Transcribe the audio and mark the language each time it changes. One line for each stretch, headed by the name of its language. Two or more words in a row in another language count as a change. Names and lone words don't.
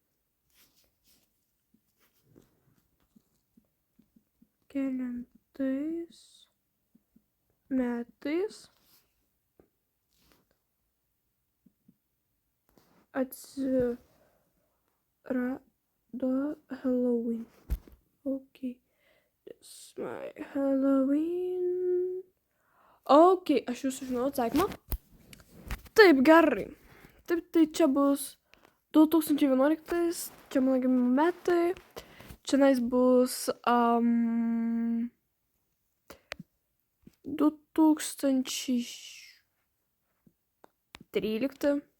Lithuanian: Kelintais metais atsirado Halloween.
English: Ok. That's my Halloween.
Lithuanian: Ok, aš jau sužinau atsakymą. Taip, gerai. Taip, tai čia bus 2011, čia mano gimimo metai. Čianais bus 2013.